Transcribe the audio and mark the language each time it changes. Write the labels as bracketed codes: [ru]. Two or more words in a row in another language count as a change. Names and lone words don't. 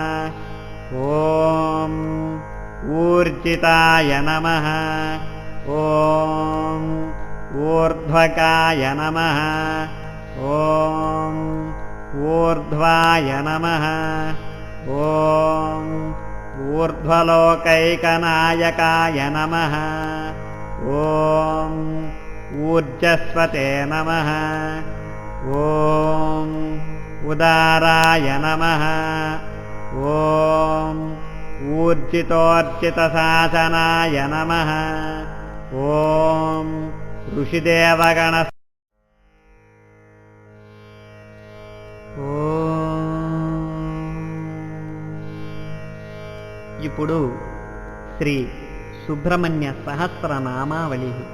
[sa] ॐ ऊर्जिताय नमः ॐ ऊर्ध्वकाय नमः ॐ ऊर्ध्वाय नमः ॐ ऊर्ध्वलोकैकनायकाय नमः ॐ ऊर्जस्वते नमः ॐ ఉదారాయ నమః. ఓం ఊర్జితోర్జితశాసనాయ నమః. ఓం ఋషిదేవగణ. [te] ఇప్పుడు శ్రీ సుబ్రహ్మణ్య సహస్రనామావళి.